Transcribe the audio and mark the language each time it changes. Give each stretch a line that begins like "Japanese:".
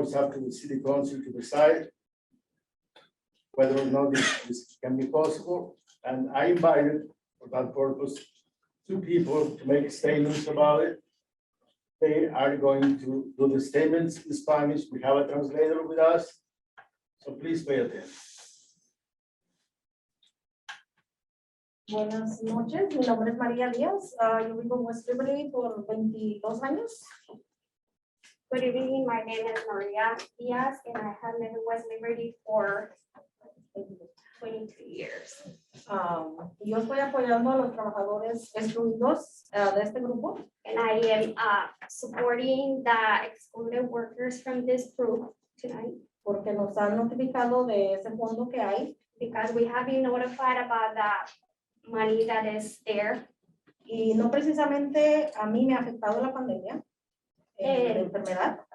English: It's up to the city council to decide whether or not this can be possible. And I invited, for that purpose, 2 people to make statements about it. They are going to do the statements in Spanish. We have a translator with us, so please pay attention.
Spanish: Buenas noches, mi nombre es María Díaz, yo vivo en West Liberty por 22 años.
English: Good evening, my name is Maria Diaz and I have lived in West Liberty for 22 years.
Spanish: Yo estoy apoyando a los trabajadores excluidos de este grupo
English: And I am supporting the excluded workers from this group tonight
Spanish: porque nos han notificado de ese fondo que hay
English: because we have been notified about the money that is there.
Spanish: y no precisamente a mí me ha afectado la pandemia, la enfermedad,